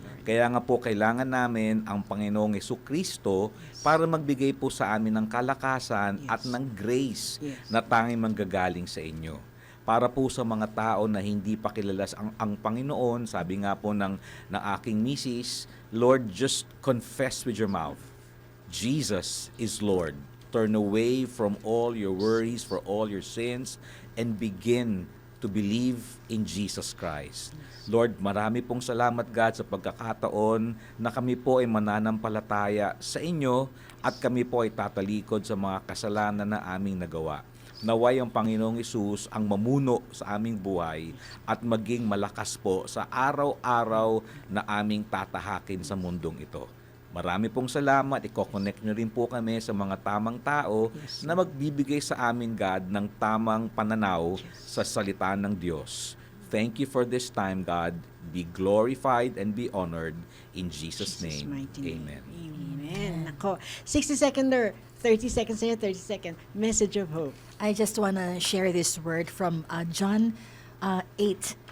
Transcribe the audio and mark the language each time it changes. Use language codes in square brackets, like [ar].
[tl] Kaya nga po kailangan namin ang Panginoong Jesucristo para magbigay po sa amin ng kalakasan at ng grace na tanging manggagaling sa inyo. Para po sa mga tao na hindi pa kilala ang Panginoon, sabi nga po ng aking misis, [en] Lord, just confess with your mouth, Jesus is Lord. Turn away from all your worries, for all your sins, and begin to believe in Jesus Christ. [tl] Lord, marami pong salamat, God, sa pagkakataon na kami po ay mananampalataya sa inyo at kami po ay tatalikod sa mga kasalanan na aming nagawa. Naway ang Panginoong Hesus ang mamuno sa aming buhay at maging malakas po sa araw-araw na aming tatahakin sa mundong ito. Marami pong salamat. I-connect nyo rin po kami sa mga tamang tao na magbibigay sa amin, God, ng tamang pananaw sa salita ng Diyos. [en] Thank you for this time, God. Be glorified and be honored in Jesus' name. mighty name. Amen. Amen. [tl] Nako, [en] 60-seconder, 30 seconds [tl] sa'yo, [en] 30 seconds. Message of hope. I just want to share this word from John 8:31.